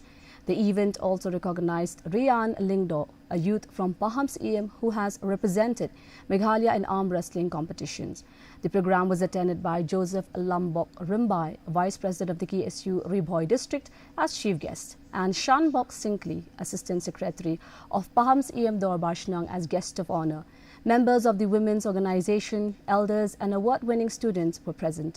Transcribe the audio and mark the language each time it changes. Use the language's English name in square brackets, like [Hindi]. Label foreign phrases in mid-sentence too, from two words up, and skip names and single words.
[English] The event also recognized Rian Lingdo, a youth from Pahams EM who has represented Meghalaya in arm wrestling competitions. The program was attended by Joseph Lambok Rimbai, Vice President of the KSU Riboy District, as chief guest, and Shanbok Sinkli, Assistant Secretary of Pahams EM Dorbar Shnang, as guest of honor. Members of the women's organization, elders and award-winning students were present.